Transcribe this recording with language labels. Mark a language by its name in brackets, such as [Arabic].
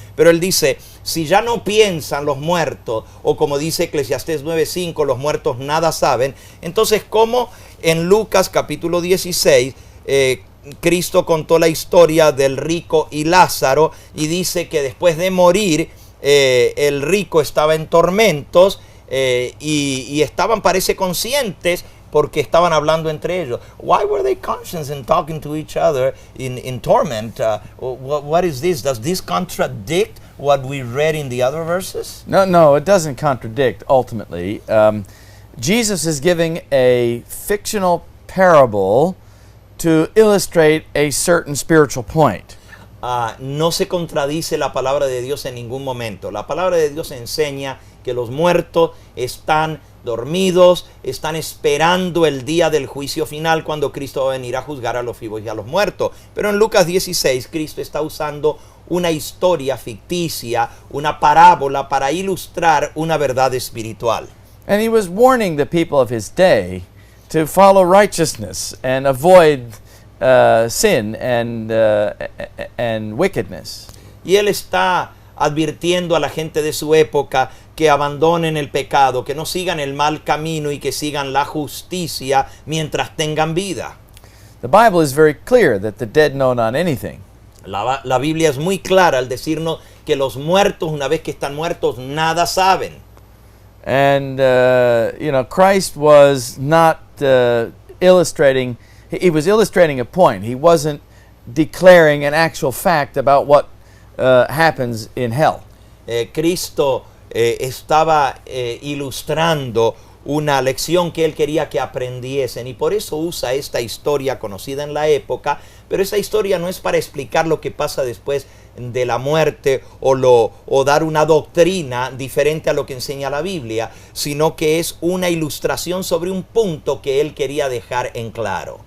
[Spanish] Pero él dice, si ya no piensan los muertos, o como dice Eclesiastés 9:5, los muertos nada saben, entonces ¿cómo en Lucas capítulo 16 Cristo contó la historia del rico y Lázaro y dice que después de morir el rico estaba en tormentos y estaban, parece, conscientes porque estaban hablando entre ellos? [English] Why were they conscious and talking to each other in torment? What is this? Does this contradict what we read in the other verses? No, it doesn't contradict ultimately. Jesus is giving a fictional parable to illustrate a certain spiritual point. [Spanish] No se contradice la palabra de Dios en ningún momento. La palabra de Dios enseña que los muertos están dormidos, están esperando el día del juicio final, cuando Cristo va a venir a juzgar a los vivos y a los muertos. Pero en Lucas 16 Cristo está usando una historia ficticia, una parábola, para ilustrar una verdad espiritual. [English] And he was warning the people of his day to follow righteousness and avoid sin and wickedness. [Spanish] Y él está advirtiendo a la gente de su época que abandonen el pecado, que no sigan el mal camino y que sigan la justicia mientras tengan vida. [English] The Bible is very clear that the dead know not anything. [Spanish] La Biblia es muy clara al decirnos que los muertos, una vez que están muertos, nada saben. [English] And, Christ was not illustrating, he was illustrating a point. He wasn't declaring an actual fact about what happens in hell. [Spanish] Cristo estaba ilustrando una lección que él quería que aprendiesen, y por eso usa esta historia conocida en la época, pero esa historia no es para explicar lo que pasa después de la muerte o dar una doctrina diferente a lo que enseña la Biblia, sino que es una ilustración sobre un punto que él quería dejar en claro.